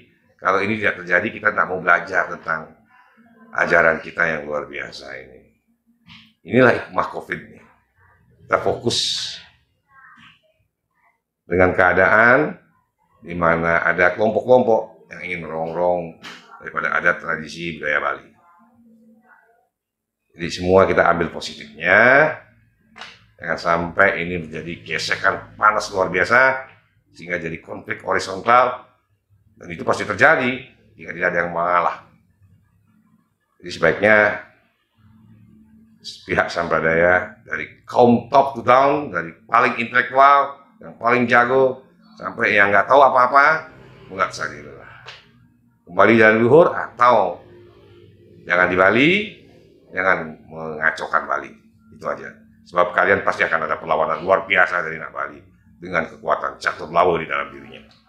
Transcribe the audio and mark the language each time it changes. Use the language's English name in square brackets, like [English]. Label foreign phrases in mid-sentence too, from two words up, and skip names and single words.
[Indonesian] Kalau ini tidak terjadi, kita tidak mau belajar tentang ajaran kita yang luar biasa ini. Inilah hikmah COVID ini. Kita fokus dengan keadaan di mana ada kelompok-kelompok yang ingin merongrong daripada adat tradisi budaya Bali. Jadi semua kita ambil positifnya, jangan sampai ini menjadi gesekan panas luar biasa sehingga jadi konflik horizontal, dan itu pasti terjadi jika tidak ada yang mengalah. Jadi sebaiknya pihak Sampradaya dari kaum [English] top to down, [Indonesian] dari paling intelektual, yang paling jago, sampai yang nggak tahu apa-apa, enggak saja kembali dari luhur, atau jangan di Bali, jangan mengacaukan Bali. Itu aja. Sebab kalian pasti akan ada perlawanan luar biasa dari anak Bali dengan kekuatan catur lawa di dalam dirinya.